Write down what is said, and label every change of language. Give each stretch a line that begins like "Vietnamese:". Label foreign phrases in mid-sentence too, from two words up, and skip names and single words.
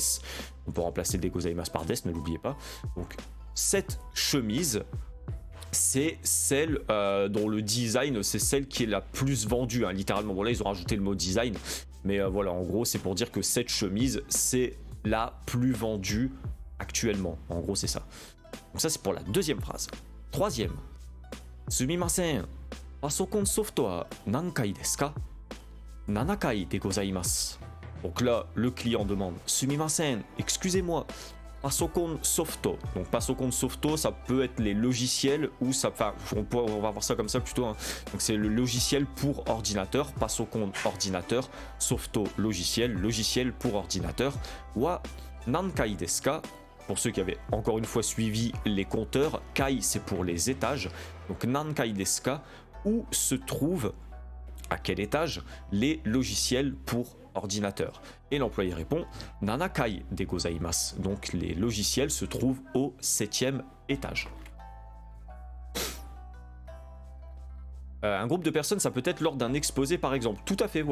French: On peut remplacer des gozaimasu par des, ne l'oubliez pas. Donc cette chemise, c'est celle dont le design, c'est celle qui est la plus vendue, hein, littéralement. Bon là ils ont rajouté le mot design, mais voilà, en gros c'est pour dire que cette chemise c'est la plus vendue actuellement. En gros c'est ça. Donc ça c'est pour la deuxième phrase. Troisième.
Japanese: すみません、パソコンソフトは何階ですか? 7階でございます.
French: Donc là le client demande Sumimasen, excusez-moi.
Japanese: パソコンソフト. Donc パソコンソフト,
French: ça peut être les logiciels ou ça, enfin, on va voir ça comme ça plutôt. Hein. Donc c'est le logiciel pour ordinateur. Pasokon ordinateur, Softo logiciel, logiciel pour ordinateur.
Japanese: は何階ですか?
French: Pour ceux qui avaient encore une fois suivi les compteurs, kai c'est pour les étages.
Japanese: Donc 何階ですか?
French: Où se trouvent, à quel étage, les logiciels pour ordinateur. Et l'employé répond
Japanese: 7階でございます.
French: Donc les logiciels se trouvent au 7e étage. Un groupe de personnes, ça peut être lors d'un exposé par exemple.